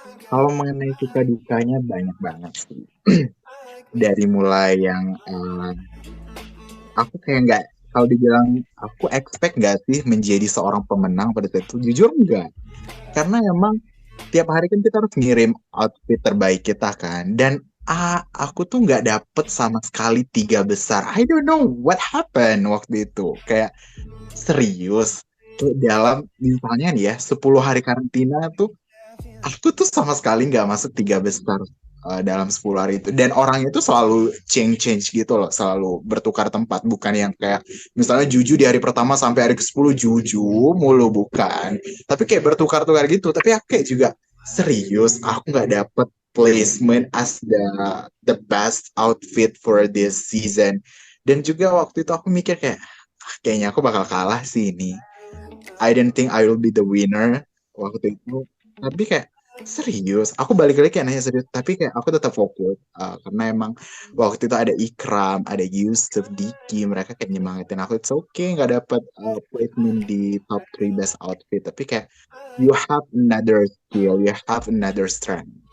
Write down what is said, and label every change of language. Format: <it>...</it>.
<id>Kalau mengenai suka dukanya banyak banget sih. Dari mulai yang aku kayak nggak, kalau dibilang aku expect nggak sih menjadi seorang pemenang pada saat itu, jujur enggak. Karena emang tiap hari kan kita harus ngirim outfit terbaik kita kan. Dan aku tuh nggak dapet sama sekali 3 besar.</id> <en>I don't know what happened</en> <id>waktu itu. Kayak serius. Kayak dalam misalnya nih ya 10 hari karantina tuh aku tuh sama sekali nggak masuk 3 besar dalam 10 hari itu. Dan orangnya tuh selalu change gitu loh, selalu bertukar tempat, bukan yang kayak misalnya Juju di hari pertama sampai hari ke-10 Juju mulu, bukan, tapi kayak bertukar-tukar gitu. Tapi aku kayak juga serius, aku nggak dapet</id> <en>placement as the best outfit for this season.</en> <id>Dan juga waktu itu aku mikir kayak kayaknya aku bakal kalah sih ini.</id> <en>I didn't think I will be the winner</en> <id>waktu itu. Tapi kayak serius, aku balik lagi kayak nanya serius, tapi kayak aku tetap fokus karena emang waktu itu ada Ikram, ada Yusuf, Diki, mereka kayak nyemangatin aku.</id> <en>It's okay</en> <id>nggak dapat</id> <en>placement di top 3 best outfit,</en> <id>tapi kayak</id> <en>you have another skill, you have another strength.</en>